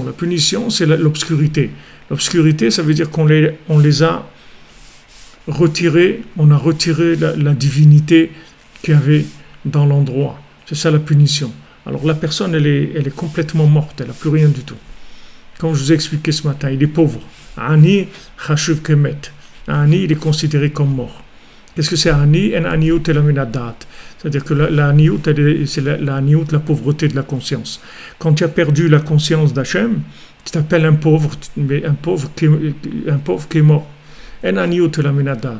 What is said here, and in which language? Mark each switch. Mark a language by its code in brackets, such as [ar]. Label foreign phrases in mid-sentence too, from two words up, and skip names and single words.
[fr] La punition, c'est l'obscurité. L'obscurité, ça veut dire qu'on les a retirés, on a retiré la divinité qu'il y avait dans l'endroit. C'est ça la punition. Alors la personne, elle est complètement morte, elle n'a plus rien du tout. Comme je vous ai expliqué ce matin, il est pauvre. [he] Ani, chashuv kemet. [fr] Ani, il est considéré comme mort. Qu'est-ce que c'est Ani? [he] En aniyut elaminadat. [fr] C'est-à-dire que la aniyut, c'est la aniyut, la pauvreté de la conscience. Quand tu as perdu la conscience d'Hachem, tu t'appelles un pauvre qui est mort. [he] En aniyut elaminadat.